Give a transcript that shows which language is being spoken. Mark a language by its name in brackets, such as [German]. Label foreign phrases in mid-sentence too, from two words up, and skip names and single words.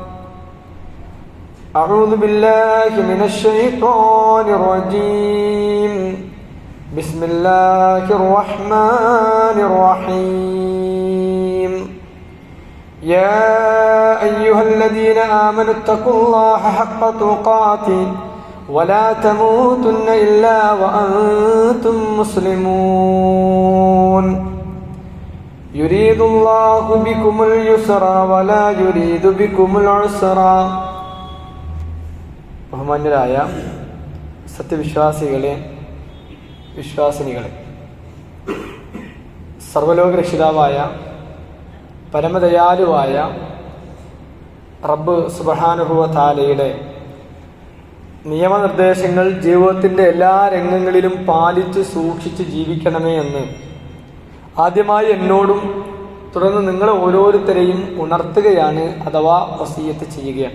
[Arabic] أعوذ بالله من الشيطان الرجيم بسم الله الرحمن الرحيم يا أيها الذين آمنوا اتقوا الله حق تقاته ولا تموتن إلا وأنتم مسلمون يريد الله بكم اليسر ولا يريد بكم العسر [Malayalam] ബഹുമാന്യരായ സത്യവിശ്വാസികളെ, വിശ്വാസിനികളെ, സർവ്വലോക രക്ഷിതാവായ പരമദയാലുവായ റബ്ബ് [Arabic] سبحانه وتعالى [Malayalam] നിയമനിർദ്ദേശങ്ങൾ ജീവിതത്തിൻ്റെ എല്ലാ രംഗങ്ങളിലും പാലിച്ച് സൂക്ഷിച്ച് ജീവിക്കണമേ എന്ന് ആദ്യമായി എന്നോടും തുടർന്ന് നിങ്ങൾ ഓരോരുത്തരെയും ഉണർത്തുകയാണ്, അഥവാ വസിയത്ത് ചെയ്യുകയാണ്.